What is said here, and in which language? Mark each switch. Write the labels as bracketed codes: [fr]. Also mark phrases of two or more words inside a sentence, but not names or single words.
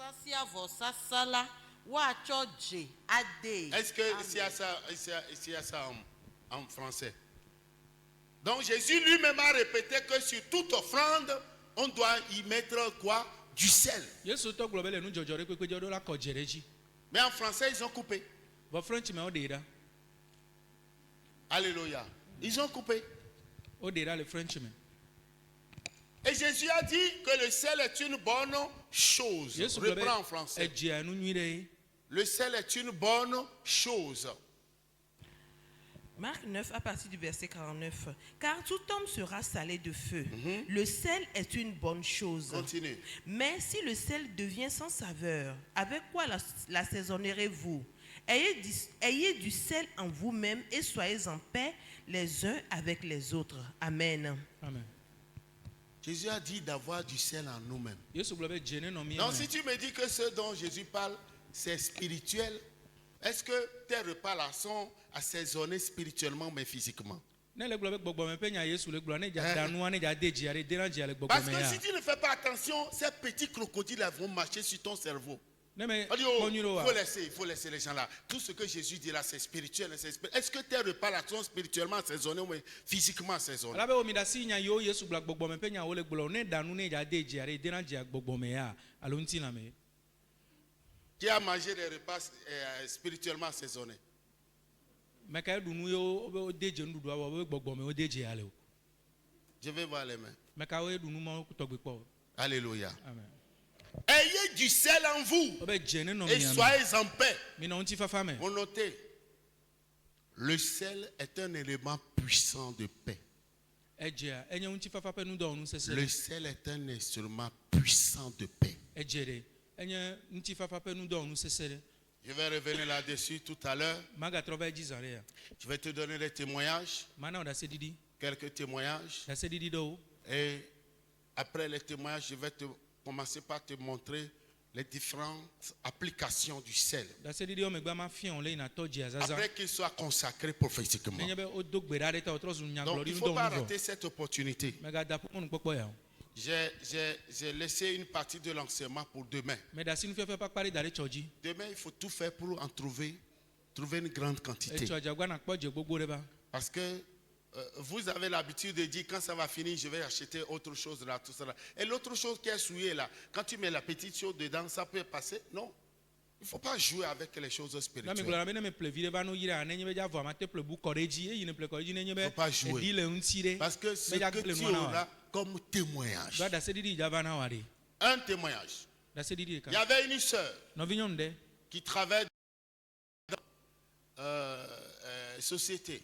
[ee] sia vɔsasa la woatsɔ dze ade. [fr] Est-ce que ici y a ça en français? Donc Jésus lui-même a répété que sur toute offrande, on doit y mettre quoi? Du sel. [ee] Yesu tɔ gblɔ be le nudzɔdzɔ ɖe kpekpe dzɔ ɖo la kɔ dze ɖe dzi. [fr] Mais en français, ils ont coupé. [ee] Vɔ French me woɖe ɖa. [fr] Alléluia. Ils ont coupé. [ee] Woɖe ɖa le French me. [fr] Et Jésus a dit que le sel est une bonne chose. [ee] Yesu gblɔ [fr] Reprends en [ee] be [fr] français. [ee] edzea nu nyui ɖe. [fr] Le sel est une bonne chose. Marc 9 à partir du verset 49. Car tout homme sera salé de feu. Le sel est une bonne chose. Continue. Mais si le sel devient sans saveur, avec quoi l'assaisonnerez-vous? Ayez du sel en vous-même et soyez en paix les uns avec les autres. Amen. Amen. Jésus a dit d'avoir du sel en nous-mêmes. [ee] Yesu gblɔ be dze ne nɔ mi [fr] Donc si [ee] me. [fr] tu me dis que ce dont Jésus parle, c'est spirituel, est-ce que tes repas là sont assaisonnés spirituellement mais physiquement? [ee] Ne le gblɔ be gbɔgbɔme ƒe nya Yesu le gblɔ ne dza da nua ne dza de dzia ɖe dena dzia le [fr] Parce [ee] gbɔgbɔme [fr] que [ee] ya. [fr] si tu ne fais pas attention, ces petits crocodiles là vont marcher sur ton cerveau. [ee] Ne me [fr] On dit, [ee] kpɔ nyui ɖo wa. [fr] il faut laisser les gens là. Tout ce que Jésus dit là, c'est spirituel. Est-ce que tes repas là sont spirituellement assaisonnés ou physiquement assaisonnés? [ee] Ala be wo mi ɖe asi nya yiwo Yesu gblɔ gbɔgbɔme ƒe nya wo le gblɔ ne da nu ne dza de dzia ɖe dena dzia gbɔgbɔme ya alo ŋutilã me. [fr] Qui a mangé des repas spirituellement assaisonnés? [ee] Me ka eɖu nu yiwo be wode dze nuɖuɖua wɔ be gbɔgbɔme wode dzia le o. [fr] Je vais voir les mains. [ee] Me ka wo eɖu nu ma tɔgbe kpɔ. [fr] Alléluia. Amen. Ayez du sel en vous [ee] Wo be dze ne nɔ [fr] et [ee] mia me. [fr] soyez en paix. [ee] Mi nɔ ŋutifafa me. [fr] Vous notez, le sel est un élément puissant de paix. [ee] Edzea enye ŋutifafa ƒe nudɔwɔnu sese. [fr] Le sel est un instrument puissant de paix. [ee] Edze ɖe enye ŋutifafa ƒe nudɔwɔnu sese ɖe. [fr] Je vais revenir là-dessus tout à l'heure. [ee] Magatrɔ va edzi zã ɖe ya. [fr] Je vais te donner des témoignages, [ee] Mana wo ɖaseɖiɖi. [fr] quelques témoignages. [ee] Ɖaseɖiɖi ɖewo. [fr] Et après les témoignages, je vais te commencer par te montrer les différentes applications du sel. [ee] Ɖaseɖiɖiwo megbe ma fia wo le yina tɔ dzia zaza. [fr] Après qu'il soit consacré prophétiquement. [ee] Nenye be wodo gbe ɖa ɖe ta wotrɔ zu [fr] Donc [ee] nyagblɔɖi [fr] il ne faut pas [ee] nudɔwɔnu [fr] rater [ee] vɔ. [fr] cette opportunité. [ee] Megada ƒe nukpɔkpɔ ya o. [fr] J'ai laissé une partie de l'enseignement pour demain. [ee] Me ɖe asi nufiafia ƒe akpa ɖe da ɖe tsɔ dzi. [fr] Demain, il faut tout faire pour en trouver une grande quantité. [ee] Etsɔ dzagba na kpɔ dze gbogbo ɖe ba. [fr] Parce que vous avez l'habitude de dire quand ça va finir, je vais acheter autre chose là, tout ça là. Et l'autre chose qui est souillée là, quand tu mets la petite chose dedans, ça peut passer. Non. Il ne faut pas jouer avec les choses [ee] Na mi [fr] spirituelles. [ee] gblɔ na be ne me ple vi ɖe va no yi ɖa nenye be dzavɔ ma te ple bu kɔ ɖe dzi eye ne ple kɔ ɖe dzi nenye be [fr] Faut pas jouer. [ee] eɖi le ŋuti ɖe. [fr] Parce que ce [ee] Meja [fr] que [ee] ple [fr] tu [ee] nua na [fr] auras [ee] wa. [fr] comme témoignage. [ee] Do ɖaseɖiɖi dzava na wa ɖe. [fr] Un témoignage. [ee] Ɖaseɖiɖi [fr] Il y [ee] ɖeka. [fr] avait une sœur [ee] Nɔvi nyɔnu ɖe. [fr] qui travaille dans société.